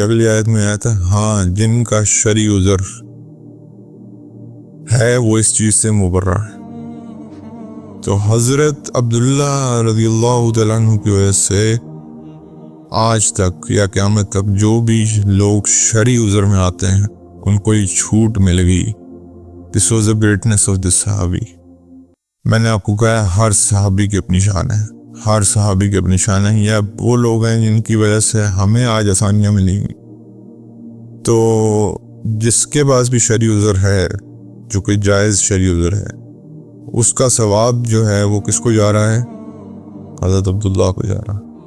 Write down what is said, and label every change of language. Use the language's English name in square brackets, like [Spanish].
[Urdu] اگلی آیت میں آیا تھا ہاں جن کا شرعی عذر ہے وہ اس چیز سے مبرہ ہے. تو حضرت عبداللہ رضی اللہ تعالیٰ عنہ کی وجہ سے آج تک یا قیامت تک جو بھی لوگ شرعی عذر میں آتے ہیں ان کو یہ چھوٹ مل گئی. [English] This was the greatness of this صحابی. [Urdu] میں نے آپ کو کہا ہر صحابی کی اپنی شان ہے، ہر صحابی کی اپنی شان ہے. یا وہ لوگ ہیں جن کی وجہ سے ہمیں آج آسانیاں ملی گی. تو جس کے پاس بھی شرعی عذر ہے، جو کوئی جائز شرعی عذر ہے، اس کا ثواب جو ہے وہ کس کو جا رہا ہے؟ حضرت عبداللہ کو جا رہا ہے.